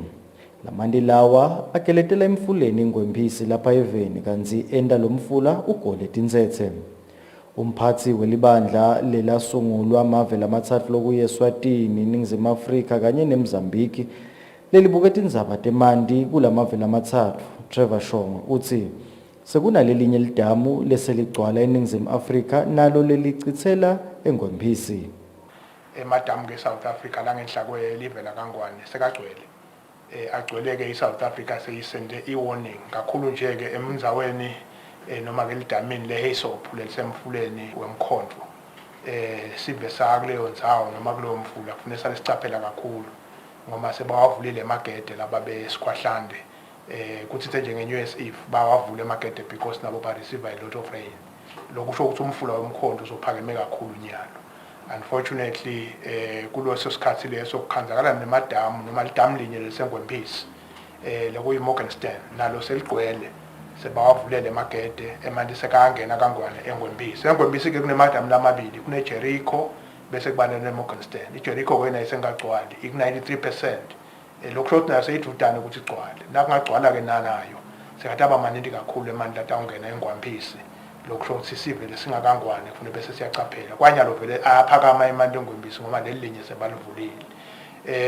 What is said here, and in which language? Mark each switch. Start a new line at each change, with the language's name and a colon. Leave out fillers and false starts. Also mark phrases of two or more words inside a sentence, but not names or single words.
Swati: Lamanti lawa akeletela emfuleni ingwemphisi lapha eveni kanti enda lo mfula ugole tinsethe. Umphathi welibandla lelasungulwa amave lamathatfu lokuya eSwatini, iningizimu Afrika kanye neMozambique lelibuketa indzaba temanti kulamave lamathatfu. Trevor Shongwe uthi sekunalelinye lidamu leseligcwala eningizimu Afrika nalo lelicithela engwemphisi. Emadamu ke-South Africa langenhla kwelive laKangwane sekagcwele. Agcwele-ke i-South Africa seyisende i-warning kakhulu nje-ke emndzaweni noma-ke lidamini le-Haysop lelisemfuleni wemkhondvo. Sive sakuleyo ndzawo noma kuleyo mfula kufanele sale sicaphela kakhulu ngoba sebawavulile emagede laba beSkhwahlande. Kuthi njenge-New Year's Eve bawavule emagede because nabo ba-receive
English: a lot of rain.
Swati: Lokhu kusho ukuthi umfula wemkhonto uzophakeme kakhulu nyalo. Unfortunately kuleso sikhathi leso kukhanzakala nemadamu noma lidamu linye lesengwemphisi lokuyi-Morgan Stand nalo seligcwele sebawavulele emagede emanti sekangena Kangwane engwemphisi. Engwemphisi-ke kunemadamu lamabili kune-Jericho bese kuba ne-Morgan Stand. I-Jericho wena isengagcwali iku-93%. Lokho shothi nayo seyidudane ukuthi igcwale nakungagcwala-ke nanayo sekataba maningi kakhulu emanti latawungena engwemphisi. Lokho shothi sivele singakangwane kufanele bese siyacaphela kwanyalo vele ayaphakama emanti engwemphisi ngoba leli linye sebalivulile.